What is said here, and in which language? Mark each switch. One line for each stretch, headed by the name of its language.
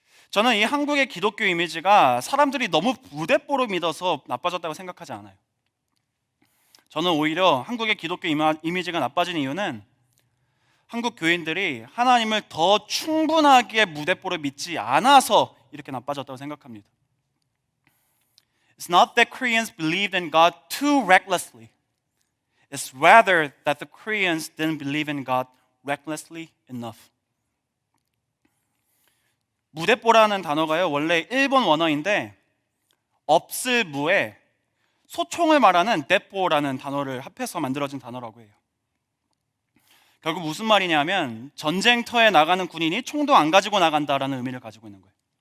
Korean: 저는 이 한국의 기독교 이미지가 사람들이 너무 무대뽀로 믿어서 나빠졌다고 생각하지 않아요. 저는 오히려 한국의 기독교 이미지가 나빠진 이유는 한국 교인들이 하나님을 더 충분하게 무대뽀로 믿지 않아서 이렇게 나빠졌다고 생각합니다.
English: It's not that Koreans believed in God too recklessly. It's rather that the Koreans didn't believe in God recklessly enough.
Korean: 무대뽀라는 단어가요, 원래 일본 원어인데 없을 무에 소총을 말하는 대뽀라는 단어를 합해서 만들어진 단어라고 해요. 결국 무슨 말이냐면 전쟁터에 나가는 군인이 총도 안 가지고 나간다라는 의미를 가지고 있는 거예요.